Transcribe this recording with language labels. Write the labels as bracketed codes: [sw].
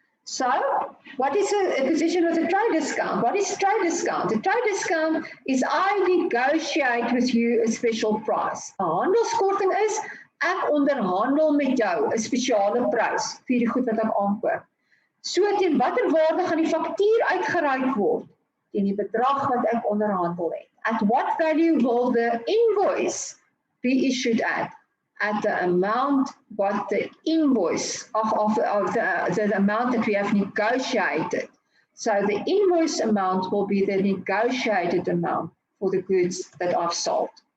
[en] So, what is a position with a trade discount? What is trade discount? A trade discount is I negotiate with you a special price. [af] 'n Handelskorting is ek onderhandel met jou 'n spesiale prys vir die goed wat ek aankoop. So teen watter waarde gaan die faktuur uitgereik word? Teen die bedrag wat ek onderhandel het. [en] At what value will the invoice be issued at? At the amount what the invoice of the amount that we have negotiated. So the invoice amount will be the negotiated amount for the goods that I've sold.